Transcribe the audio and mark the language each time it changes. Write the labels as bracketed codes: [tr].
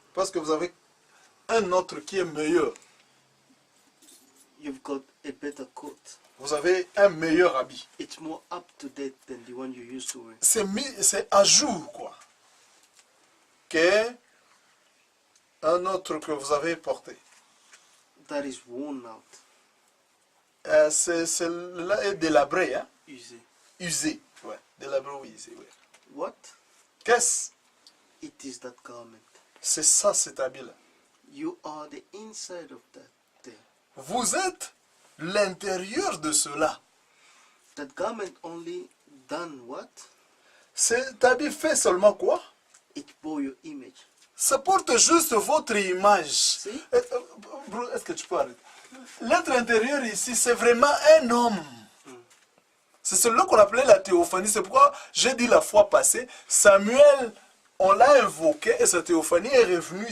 [fr] Parce que vous avez un autre qui est meilleur. [en] You've got a better coat. [fr] Vous avez un meilleur habit. [en] It's more up to date than the one you used to wear. [fr] C'est à jour, quoi. Que un autre que vous avez porté. [en] That is worn out. [fr] Celui-là est délabré, hein? Usé. Usé. Ouais. Délabré ou usé, ouais. [en] What? [fr] Qu'est-ce? [en] It is that garment. [fr] C'est ça, cet habit-là. [en] You are the inside of that thing. [fr] Vous êtes l'intérieur de cela. [en] That garment only done what? [fr] Cet habit fait seulement quoi? [en] It bore your image. [fr] Ça porte juste votre image. Si? Bro, est-ce que tu peux arrêter? L'être intérieur ici, c'est vraiment un homme. C'est celui qu'on appelait la théophanie. C'est pourquoi j'ai dit la fois passée, Samuel, on l'a invoqué et sa théophanie est revenue.